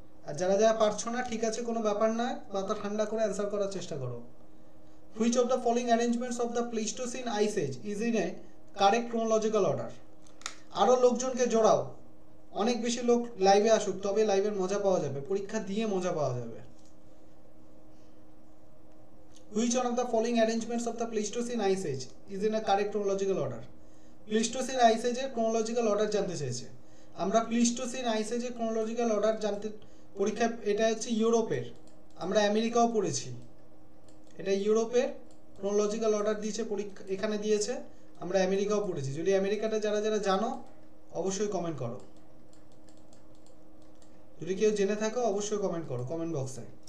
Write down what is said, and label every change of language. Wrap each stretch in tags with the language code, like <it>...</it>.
<bn>আর যারা যারা পারছো না, ঠিক আছে, কোনো ব্যাপার না, মাথা ঠান্ডা করে অ্যান্সার করার চেষ্টা করো।</bn> <en>Which of the following arrangements of the Pleistocene ice age is in a correct chronological order?</en> <bn>আরও লোকজনকে জোড়াও, অনেক বেশি লোক লাইভে আসুক, তবে লাইভের মজা পাওয়া যাবে, পরীক্ষা দিয়ে মজা পাওয়া যাবে।</bn> <en>Which one of the following arrangements of the Pleistocene Ice Age is in a correct chronological order?</en> <bn>Pleistocene Ice Age এর chronological order জানতে চেয়েছে। আমরা Pleistocene Ice Age এর chronological order জানতে, পরীক্ষা এটা হচ্ছে ইউরোপের, আমরা আমেরিকাও পড়েছি, এটা ইউরোপের chronological order দিয়েছে, পরীক্ষা এখানে দিয়েছে, আমরা আমেরিকাও পড়েছি। যদি আমেরিকাটা যারা যারা জানো অবশ্যই কমেন্ট করো, যদি কেউ জেনে থাকো অবশ্যই কমেন্ট করো কমেন্ট বক্সে।</bn>